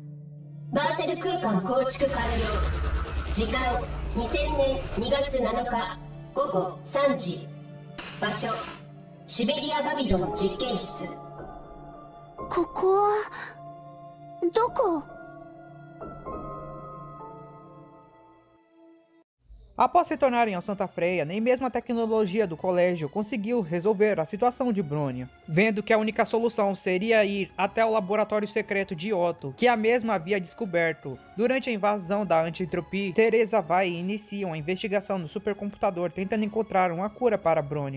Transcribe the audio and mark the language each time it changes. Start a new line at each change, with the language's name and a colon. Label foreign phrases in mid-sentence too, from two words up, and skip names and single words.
Japanese: バーチャル空間構築完了。時間2000年2月7日午後3時。場所シベリア・バビロン実験室。ここはどこ？
Portuguese: Após se tornarem ao Santa Freya, nem mesmo a tecnologia do colégio conseguiu resolver a situação de Bronya. Vendo que a única solução seria ir até o laboratório secreto de Otto, que a mesma havia descoberto durante a invasão da anti-entropia, Teresa vai e inicia uma investigação no supercomputador tentando encontrar uma cura para Bronya.